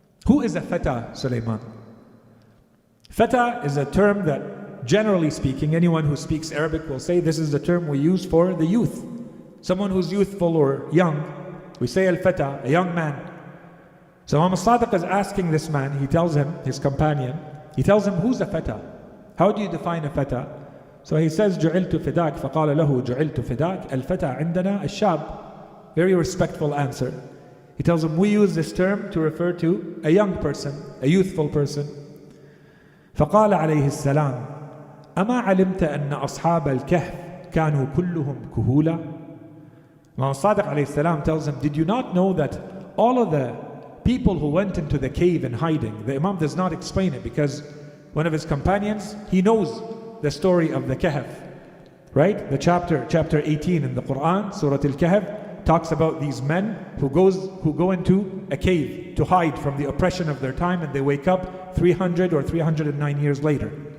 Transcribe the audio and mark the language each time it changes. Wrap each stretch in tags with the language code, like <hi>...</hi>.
<en>Who is a fata, Sulaiman? Fata is a term that, generally speaking, anyone who speaks Arabic will say this is the term we use for the youth. Someone who's youthful or young, we say al-fata, a young man. So Imam al-Sadiq is asking this man, he tells him, his companion, he tells him, who's a fata? How do you define a fata? So he says,</en> <ar>جُعِلْتُ فِدَاكَ فَقَالَ لَهُ جُعِلْتُ فِدَاكَ الْفَتَى عِنْدَنَا الشَّابِ.</ar> <en>Very respectful answer. He tells him, we use this term to refer to a young person, a youthful person.</en> <ar>فقال عليه السلام أما علمت أن أصحاب الكهف كانوا كلهم كهولا.</ar> <en>Imam Sadiq alayhi salam tells him, did you not know that all of the people who went into the cave in hiding, the Imam does not explain it because one of his companions, he knows the story of the Kahf, right? The chapter 18 in the Quran, Surah Al-Kahf, talks about these men who go into a cave to hide from the oppression of their time, and they wake up 300 or 309 years later.</en>